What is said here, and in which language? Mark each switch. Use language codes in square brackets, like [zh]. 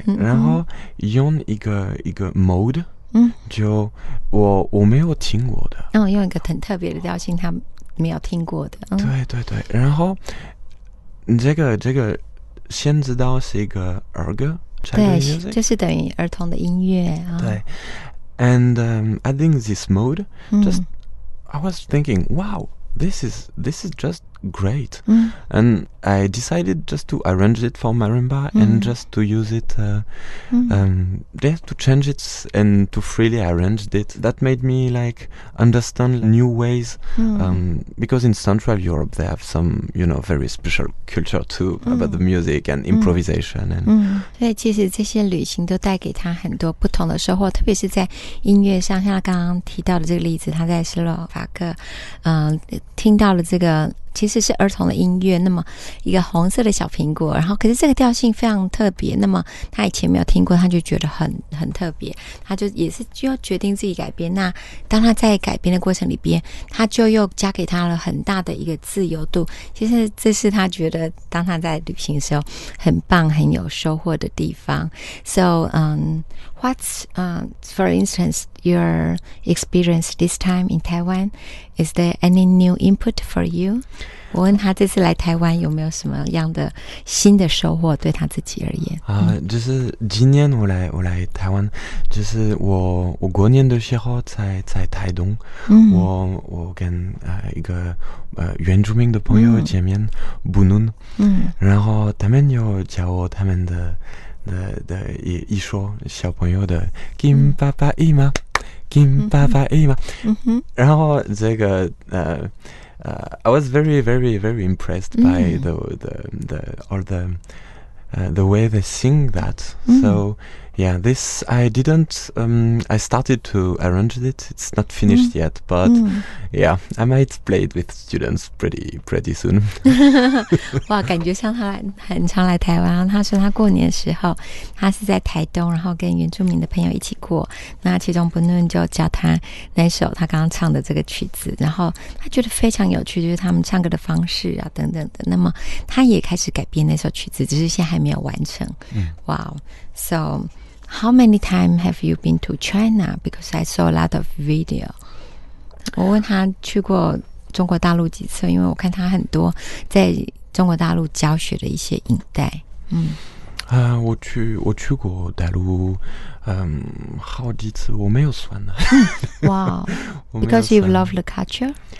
[zh] 然后用一个 mode， 就我没有听过的，用一个很特别的调性，他没有听过的。对对对，然后这个先知道是一个儿歌，对，就是等于儿童的音乐啊。 [en] 对 ，and I think this mode just I was thinking, wow. This is just great. And I decided just to arrange it for marimba and just to use it, to change it and to freely arrange it. That made me like understand new ways, because in Central Europe they have some, very special culture too about the music and improvisation. And [zh] 所以其实这些旅行都带给他很多不同的收获，特别是在音乐上，像他刚刚提到的这个例子，他在斯洛伐克，听到了这个其实是儿童的音乐，那么一个红色的小苹果，然后可是这个调性非常特别，那么他以前没有听过，他就觉得很特别，他就也是就要决定自己改编。那当他在改编的过程里边，他就又加给他了很大的一个自由度，其实这是他觉得当他在旅行的时候很棒很有收获的地方。 [en] So what's for instance your experience this time in Taiwan? Is there any new input for you? [zh] 我问他这次来台湾有没有什么样的新的收获对他自己而言。就是今年我来台湾，就是我过年的时候在台东，我跟一个原住民的朋友见面，布努，然后他们有教我他们的一首小朋友的金爸爸姨妈，金爸爸姨妈，然后这个 [en] I was very, very, very impressed by the way they sing that. So yeah, this I didn't. I started to arrange it. It's not finished yet, but yeah, I might play it with students pretty soon. [zh] 哇，感觉像他很常来台湾。他说他过年的时候，他是在台东，然后跟原住民的朋友一起过。那其中不论就教他那首他刚刚唱的这个曲子，然后他觉得非常有趣，就是他们唱歌的方式啊等等的。那么他也开始改编那首曲子，只是现在还没有完成。 [en] Wow, so how many times have you been to China? Because I saw a lot of video. [zh] 我问他去过中国大陆几次，因为我看他很多在中国大陆教学的一些影带。我去过大陆，好几次，我没有算了。 [en] Wow, because you love the culture?